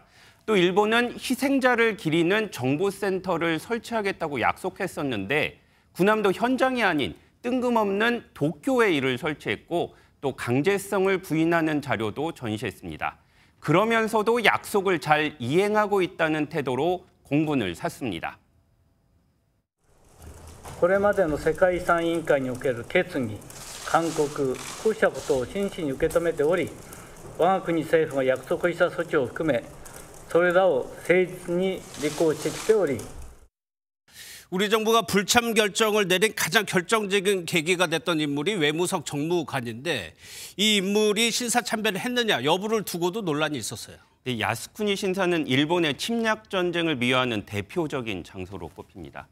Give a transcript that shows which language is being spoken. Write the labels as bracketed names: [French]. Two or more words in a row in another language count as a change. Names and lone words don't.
[Korean] 또 일본은 희생자를 기리는 정보센터를 설치하겠다고 약속했었는데 구남도 현장이 아닌 뜬금없는 도쿄에 이를 설치했고 또 강제성을 부인하는 자료도 전시했습니다. 그러면서도 약속을 잘 이행하고 있다는 태도로 공분을 샀습니다. [Japanese] これまでの世界遺産委員会における決議、勧告、こうしたことを真摯に受け止めており、我が国政府が約束した措置を含め、それらを誠実に履行してきており、 [Korean] 우리 정부가 불참 결정을 내린 가장 결정적인 계기가 됐던 인물이 외무성 정무관인데 이 인물이 신사 참배를 했느냐 여부를 두고도 논란이 있었어요. 네, 야스쿠니 신사는 일본의 침략 전쟁을 미화하는 대표적인 장소로 꼽힙니다.